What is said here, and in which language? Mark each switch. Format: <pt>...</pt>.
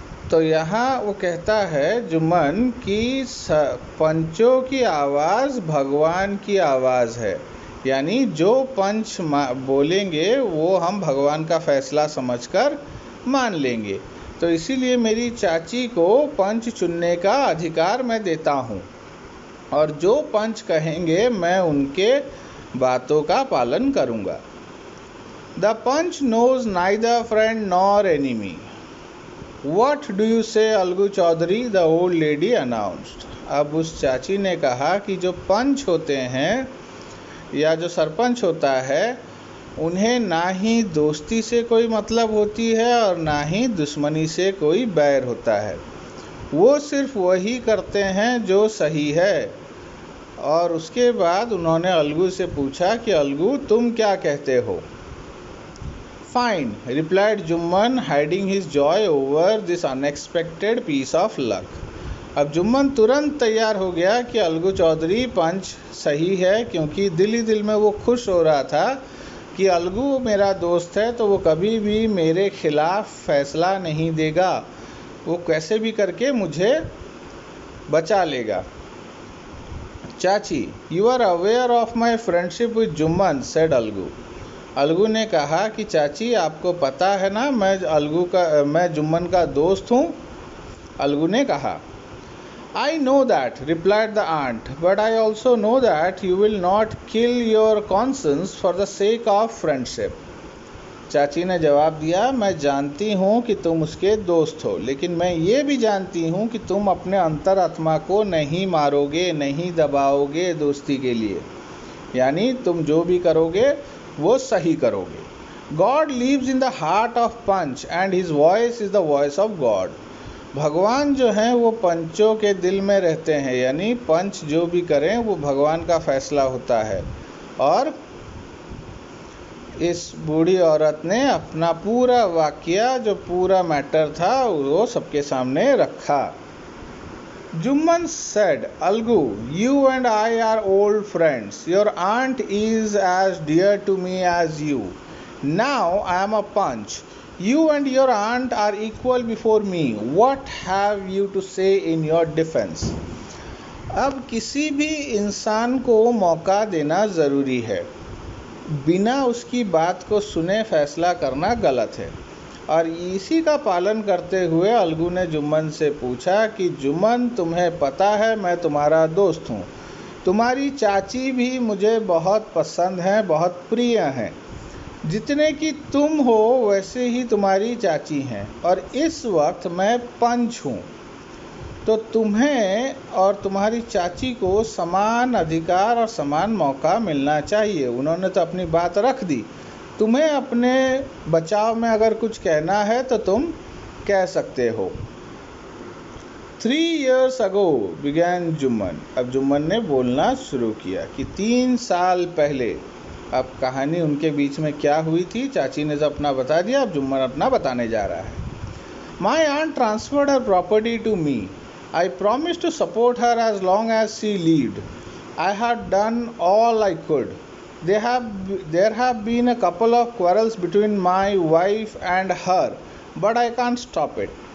<hi>तो यहाँ वो कहता है जुम्मन कि पंचों की आवाज़ भगवान की आवाज़ है, यानी जो पंच बोलेंगे वो हम भगवान का फैसला समझकर मान लेंगे। तो इसीलिए मेरी चाची को पंच चुनने का अधिकार मैं देता हूँ और जो पंच कहेंगे मैं उनके बातों का पालन करूँगा।</hi> <en>The panch knows neither friend nor enemy. What do you say, Algu Chaudhary? the old lady announced.</en> <hi>अब उस चाची ने कहा कि जो पंच होते हैं या जो सरपंच होता है, उन्हें ना ही दोस्ती से कोई मतलब होती है और ना ही दुश्मनी से कोई बैर होता है। वो सिर्फ वही करते हैं जो सही है। और उसके बाद उन्होंने अलगू से पूछा कि अलगू तुम क्या कहते हो?</hi> <en>Fine, replied Jumman, hiding his joy over this unexpected piece of luck.</en> <hi>अब जुम्मन तुरंत तैयार हो गया कि अलगू चौधरी पंच सही है, क्योंकि दिल ही दिल में वो खुश हो रहा था कि अलगू मेरा दोस्त है तो वो कभी भी मेरे खिलाफ फैसला नहीं देगा, वो कैसे भी करके मुझे बचा लेगा।</hi> <en>चाची, you are aware of my friendship with Jumman, said Algu.</en> <hi>Algu ने कहा कि चाची आपको पता है ना मैं जुम्मन का दोस्त हूँ। अलगू ने कहा,</hi> <en>I know that, replied the aunt, but I also know that you will not kill your conscience for the sake of friendship.</en> <hi>चाची ने जवाब दिया, मैं जानती हूँ कि तुम उसके दोस्त हो, लेकिन मैं ये भी जानती हूँ कि तुम अपने अंतरात्मा को नहीं मारोगे, नहीं दबाओगे दोस्ती के लिए। यानी तुम जो भी करोगे वो सही करोगे।</hi> <en>God lives in the heart of panch and his voice is the voice of God.</en> <hi>भगवान जो हैं वो पंचों के दिल में रहते हैं, यानी पंच जो भी करें वो भगवान का फैसला होता है। और इस बूढ़ी औरत ने अपना पूरा वाकया, जो पूरा मैटर था, वो सबके सामने रखा।</hi> <en>Jumman said, Algu, you and I are old friends. Your aunt is as dear to me as you. Now I am a punch. You and your aunt are equal before me. What have you to say in your defense?</en> <hi>अब किसी भी इंसान को मौका देना ज़रूरी है, बिना उसकी बात को सुने फैसला करना गलत है। और इसी का पालन करते हुए अलगू ने जुम्मन से पूछा कि जुम्मन, तुम्हें पता है मैं तुम्हारा दोस्त हूँ, तुम्हारी चाची भी मुझे बहुत पसंद हैं, बहुत प्रिय हैं। जितने की तुम हो वैसे ही तुम्हारी चाची हैं, और इस वक्त मैं पंच हूँ, तो तुम्हें और तुम्हारी चाची को समान अधिकार और समान मौका मिलना चाहिए। उन्होंने तो अपनी बात रख दी, तुम्हें अपने बचाव में अगर कुछ कहना है तो तुम कह सकते हो।</hi> <en>3 years ago began Jumman.</en> <hi>अब जुम्मन ने बोलना शुरू किया कि 3 साल पहले। अब कहानी उनके बीच में क्या हुई थी, चाची ने तो अपना बता दिया, अब जुम्मन अपना बताने जा रहा है।</hi> <en>My aunt transferred her property to me. I promised to support her as long as she lived. I had done all I could. There have been a couple of quarrels between my wife and her, but I can't stop it.</en>